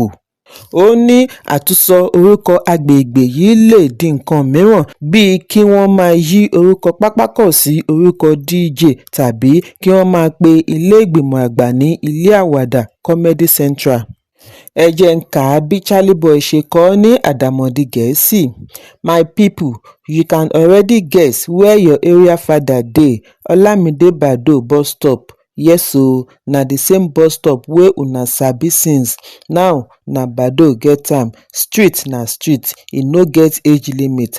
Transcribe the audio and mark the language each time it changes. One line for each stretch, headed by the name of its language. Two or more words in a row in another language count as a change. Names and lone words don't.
Yoruba: Ó ní àtúnsọ orúkọ agbègbè yìí lè di nǹkan mìíràn bíi kí wọ́n máa yí orúkọ pápákọ̀ sí orúkọ DJ tàbí kí wọ́n máa pe ilé ìgbìmọ̀ àgbà ní ilé àwàdà Comedy Central. Ẹ jẹ́ n kà á bí Charlie Boy ṣe kọ ọ́ ní àdàmọ̀dì Gẹ̀ẹ́sì.
Nigerian Pidgin: My people, you can already guess where your area father dey, Olamide Badoo bus stop. Yes o, na the same bus stop wey una sabi since. Now na Badoo get am. Street na street, e no get age limit.